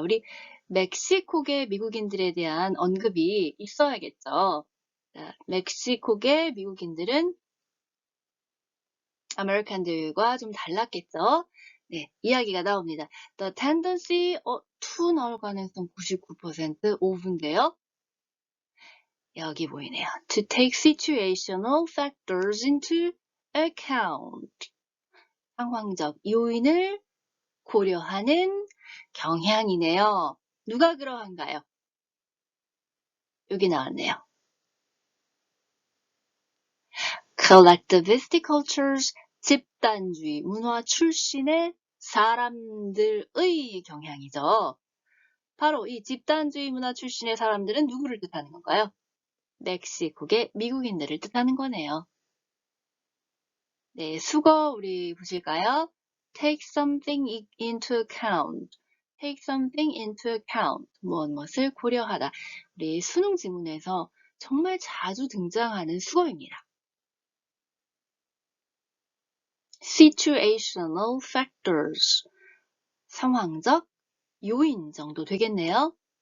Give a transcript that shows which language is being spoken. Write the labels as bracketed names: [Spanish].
[Korean] 우리 멕시코계 미국인들에 대한 언급이 있어야겠죠. 자, 멕시코계 미국인들은 아메리칸들과 좀 달랐겠죠. 네, 이야기가 나옵니다. [English] The tendency to [Korean] 나올 가능성 99% 오분인데요. 여기 보이네요. [English] To take situational factors into account. [Korean] 상황적 요인을 고려하는 경향이네요. 누가 그러한가요? 여기 나왔네요. [English] Collectivistic cultures, [Korean] 집단주의 문화 출신의 사람들의 경향이죠. 바로 이 집단주의 문화 출신의 사람들은 누구를 뜻하는 건가요? 멕시코계 미국인들을 뜻하는 거네요. 네, 수거 우리 보실까요? [English] Take something into account. Take something into account. [Korean] 무엇을 고려하다. 우리 수능 지문에서 정말 자주 등장하는 수거입니다. [English] Situational factors. [Korean] 상황적 요인 정도 되겠네요.